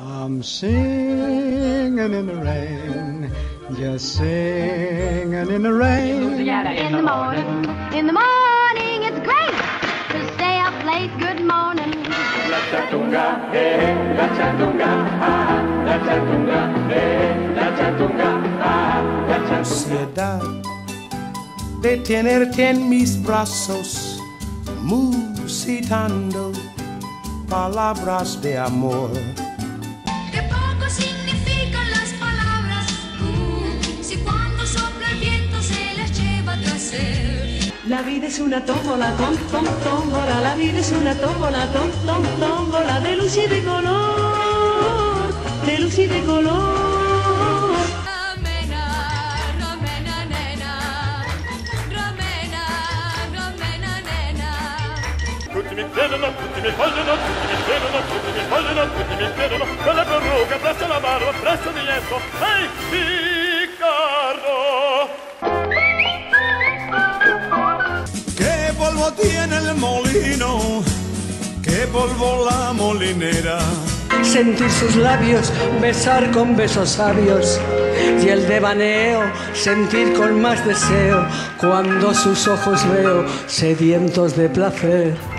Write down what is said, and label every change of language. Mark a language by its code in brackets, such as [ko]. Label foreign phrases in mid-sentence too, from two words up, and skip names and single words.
[en] I'm singing in the rain, just singing in the rain. In the morning, it's great to stay up late. Good morning. [es] La chatunga, la chatunga, la chatunga, la chatunga, la chatunga. Ansiedad de tenerte en mis brazos, musitando palabras de amor. Qué poco significan las palabras, si cuando sopla el viento se las lleva tras él. La vida es una tómbola, tómbola, la vida es una tómbola, tómbola, de luz y de color, de luz y de color. [it] Tutti mi chiedono, tutti mi vogliono, tutti mi chiedono, tutti mi vogliono, tutti mi chiedono, con la perruca, presso la barba, presso di lietto, ehi, piccardo! [es] Qué polvo tiene el molino, qué polvo la molinera. Sentir sus labios, besar con besos sabios, y el devaneo, sentir con más deseo, cuando sus ojos veo, sedientos de placer.